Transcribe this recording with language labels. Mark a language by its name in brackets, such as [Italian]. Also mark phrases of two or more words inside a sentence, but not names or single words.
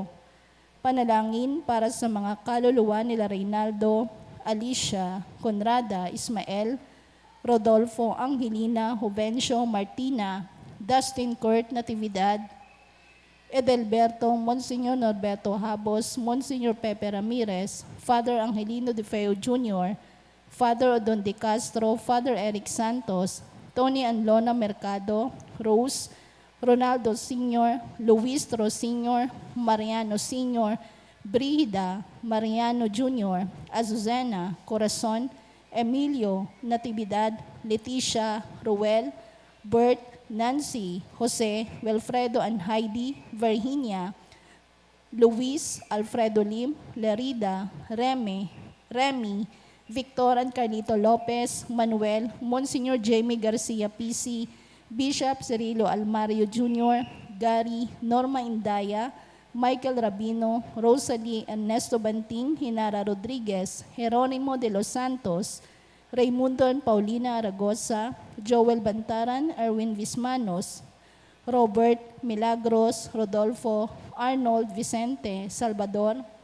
[Filipino] Panalangin para sa mga kaluluwa nila Reynaldo, Alicia, Conrada, Ismael, Rodolfo, Angelina, Juvencio, Martina, Dustin Kurt Natividad, Edelberto, Monsignor Norberto Habos, Monsignor Pepe Ramirez, Father Angelino De Feo Jr., Father Odon De Castro, Father Eric Santos, Tony Anlona Mercado, Rose, Ronaldo Sr., Luis Tro Sr., Mariano Sr., Brida, Mariano Jr., Azucena, Corazon, Emilio, Natividad, Leticia, Ruel, Bert, Nancy, Jose, Wilfredo and Heidi, Virginia, Luis, Alfredo Lim, Lerida, Remy, Victor and Carlito Lopez, Manuel, Monsignor Jamie Garcia PC, Bishop Cirilo Almario Jr., Gary, Norma Indaya, Michael Rabino, Rosalie Ernesto Banting, Hinara Rodriguez, Jeronimo de los Santos, Raimundo and Paulina Aragosa, Joel Bantaran, Erwin Vismanos, Robert Milagros, Rodolfo, Arnold Vicente, Salvador,